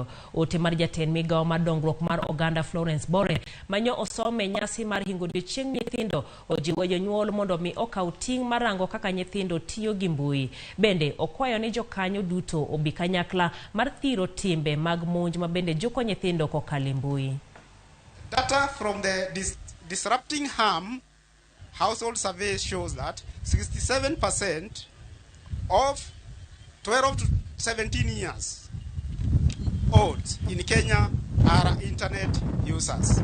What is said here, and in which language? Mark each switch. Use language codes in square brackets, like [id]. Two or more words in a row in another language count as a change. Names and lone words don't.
[luo] Ote mar jatend migawo mar dongruok mar oganda Florence Bore manyo osome nyasi mar hingo odiochieng' nyithindo ojiwo jonyuol mondo mi okaw ting' marango kaka nyithindo tiyo gi mbui. Bende okwayo ni jokanyo duto obi kanyakla mar thiro timbe mag monj ma bende juko nyithindo kokalo mbui. [en] Data from the Disrupting Harm household survey shows that 67% of 12 to 17 years old in Kenya are internet users.